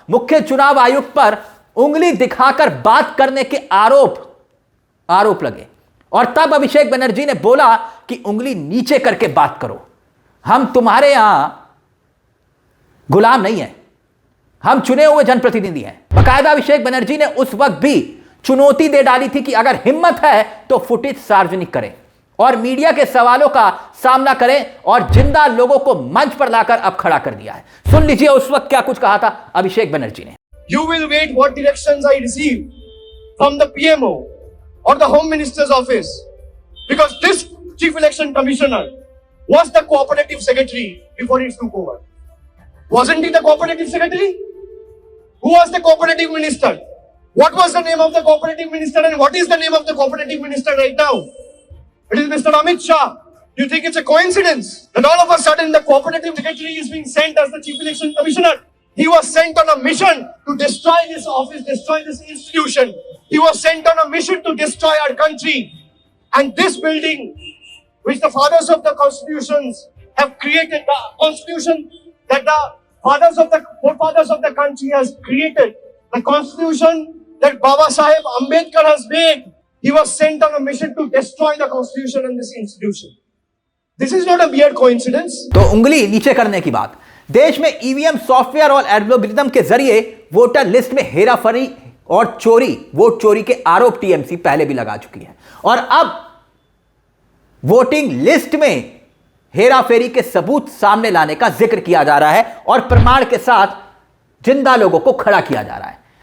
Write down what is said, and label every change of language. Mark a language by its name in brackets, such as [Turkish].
[Hindi] मुख्य चुनाव आयुक्त पर उंगली दिखाकर बात करने के आरोप लगे और तब अभिषेक बनर्जी ने बोला कि उंगली नीचे करके बात करो, हम तुम्हारे यहां गुलाम नहीं है, हम चुने हुए जनप्रतिनिधि हैं। बाकायदा अभिषेक बनर्जी ने उस वक्त भी चुनौती दे डाली थी कि अगर हिम्मत है तो फुटेज सार्वजनिक करें और मीडिया के सवालों का सामना करें, और जिंदा लोगों को मंच पर लाकर अब खड़ा कर दिया है। सुन लीजिए उस वक्त क्या कुछ कहा था अभिषेक बनर्जी ने। [English] You will wait what directions I receive from the PMO or the Home Minister's office, because this Chief Election Commissioner was the cooperative secretary before he took over. Wasn't he the cooperative secretary? Who was the cooperative minister? What was the name of the cooperative minister and what is the name of the cooperative minister right now? It is Mr. Amit Shah. Do you think it's a coincidence that all of a sudden the cooperative secretary is being sent as the Chief Election Commissioner? He was sent on a mission to destroy this office, destroy this institution. He was sent on a mission to destroy our country. And this building, which the fathers of the constitutions have created, the constitution that the forefathers of the country has created, the constitution that Baba Saheb Ambedkar has made, he was sent on a mission to destroy the constitution and this institution. This is not a mere coincidence. [Hindi] तो उंगली नीचे करने की बात। देश में EVM software और algorithm के जरिए वोटर लिस्ट में हेराफेरी और वोट चोरी के आरोप टीएमसी पहले भी लगा चुकी है, और अब वोटिंग लिस्ट में हेराफेरी के सबूत सामने लाने का जिक्र किया जा रहा है और प्रमाण के साथ जिंदा लोगों को खड़ा किया जा रहा है।